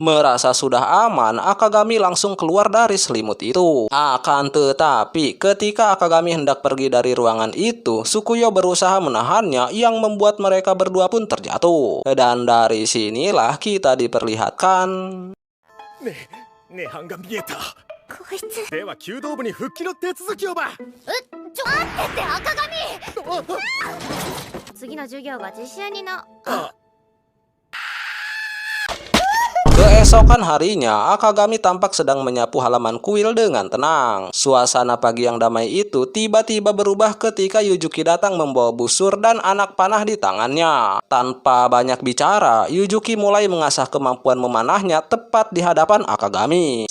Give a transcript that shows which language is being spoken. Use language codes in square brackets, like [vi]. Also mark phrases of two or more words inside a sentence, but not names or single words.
[id] Merasa sudah aman, Akagami langsung keluar dari selimut itu. Akan tetapi, ketika Akagami hendak pergi dari ruangan itu, Sukuyo berusaha menahannya yang membuat mereka berdua pun terjatuh. Dan dari sinilah kita diperlihatkan. [ja] では弓道部に復帰の手続きをば。ちょ待ってって赤髪。次の授業が実習にな。 [id] Keesokan harinya, Akagami tampak sedang menyapu halaman kuil dengan tenang. Suasana pagi yang damai itu tiba-tiba berubah ketika Yujuki datang membawa busur dan anak panah di tangannya. Tanpa banyak bicara, Yujuki mulai mengasah kemampuan memanahnya tepat di hadapan Akagami.